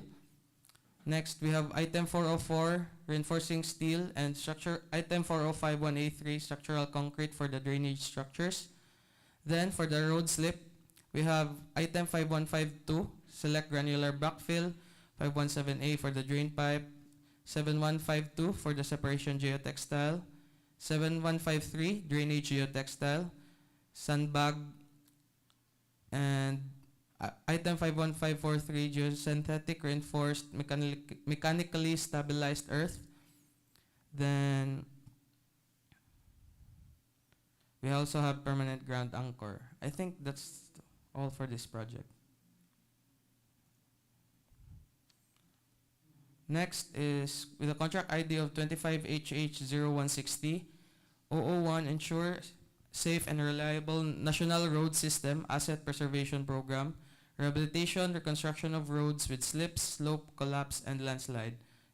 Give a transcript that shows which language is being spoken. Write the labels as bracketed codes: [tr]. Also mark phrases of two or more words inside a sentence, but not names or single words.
[en] Next, we have item 404, reinforcing steel, and item 405-1A3, structural concrete for the drainage structures. Then, for the road slip, we have item 5152, select granular backfill, 517A for the drain pipe, 7152 for the separation geotextile, 7153, drainage geotextile, sandbag, and item 51543, geosynthetic reinforced mechanically stabilized earth. Then we also have permanent ground anchor. I think that's all for this project. Next is with a contract ID of 25HH0160, 001, ensure safe and reliable national road system asset preservation program, rehabilitation, reconstruction of roads with slips, slope, collapse, and landslide.